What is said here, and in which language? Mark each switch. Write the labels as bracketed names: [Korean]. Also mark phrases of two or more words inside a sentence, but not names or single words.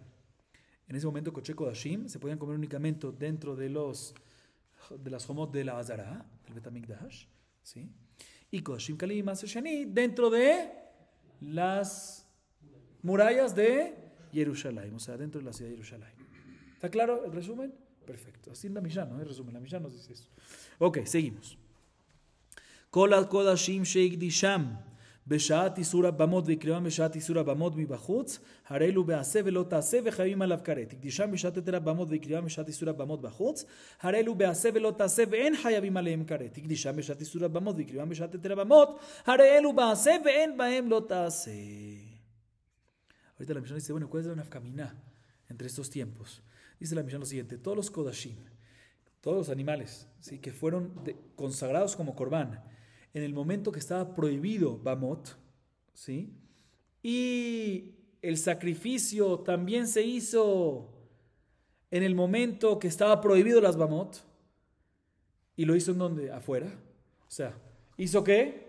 [Spanish] En ese momento [Hebrew] קדשי קדשים [Spanish] se podían comer únicamente dentro de las homot de la Azara, del [Hebrew] בית המקדש, [Spanish] ¿sí? Y [Hebrew] קדשים קלים מעשר שני [Spanish] dentro de las murallas de Jerusalén, o sea, dentro de la ciudad de Jerusalén. ¿Está claro el resumen? Perfecto. Así en la Mishnah, ¿no? El resumen, la Mishnah nos dice eso. Ok, seguimos. [Hebrew] כל קדשים שהקדישם בשעת איסור הבמות ויקרבם בשעת איסור הבמות מבחוץ, הרי לו בעשה ולא תעשה וחייבים עליו כרת. תקדישם בשעת היתר הבמות ויקרבם בשעת איסור הבמות בחוץ, הרי לו בעשה ולא תעשה ואין חייבים עליהם כרת. תקדישם בשעת איסור הבמות ויקרבם בשעת היתר הבמות, הרי אלו בעשה ואין בהם לא תעשה. [Spanish] Ahorita la Mishnah dice, bueno, ¿cuál es la nafkamina entre estos tiempos? Dice la Mishnah lo siguiente, todos los kodashim, todos los animales, ¿sí?, que fueron consagrados como corbán, en el momento que estaba prohibido Bamot, ¿sí?, y el sacrificio también se hizo en el momento que estaba prohibido las Bamot, y lo hizo en donde, afuera, o sea, ¿hizo qué?